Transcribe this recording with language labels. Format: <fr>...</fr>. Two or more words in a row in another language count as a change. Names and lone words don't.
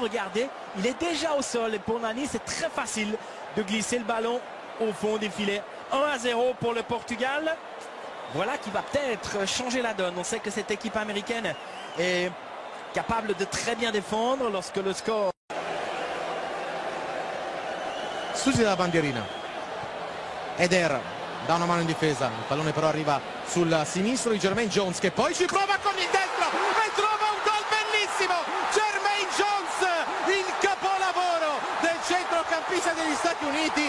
<fr>Regardez, il est déjà au sol. Et pour Nani, c'est très facile de glisser le ballon au fond des filets. 1-0 pour le Portugal. Voilà qui va peut-être changer la donne. On sait que cette équipe américaine est capable de très bien défendre lorsque le score...</fr> <it>Susi dalla bandierina. Eder dà una mano in difesa, il pallone però arriva sul sinistro di Jermaine Jones, che poi ci prova con il destro e trova un gol bellissimo. Jermaine Jones, il capolavoro del centrocampista degli Stati Uniti.</it>